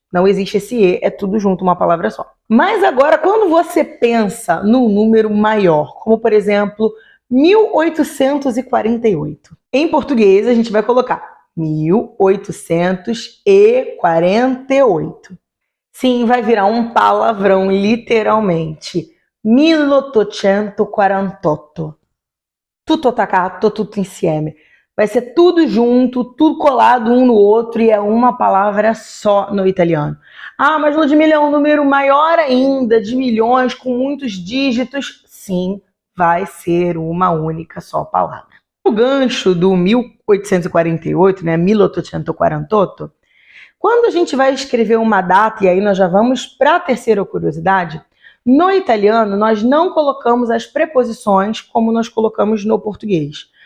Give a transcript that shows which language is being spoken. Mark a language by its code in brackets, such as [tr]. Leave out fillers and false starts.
[pt] Não existe esse E, é tudo junto, uma palavra só. Mas agora, quando você pensa num número maior, como por exemplo, 1848. Em português a gente vai colocar 1848. Sim, vai virar um palavrão, literalmente. 1848. [it] Tutto attaccato, tutto insieme. [pt] Vai ser tudo junto, tudo colado um no outro e é uma palavra só no italiano. Ah, mas Ludmilla é um número maior ainda, de milhões, com muitos dígitos. Sim, vai ser uma única só palavra. O gancho do 1848, né, 1848, quando a gente vai escrever uma data, e aí nós já vamos para a terceira curiosidade, no italiano nós não colocamos as preposições como nós colocamos no português.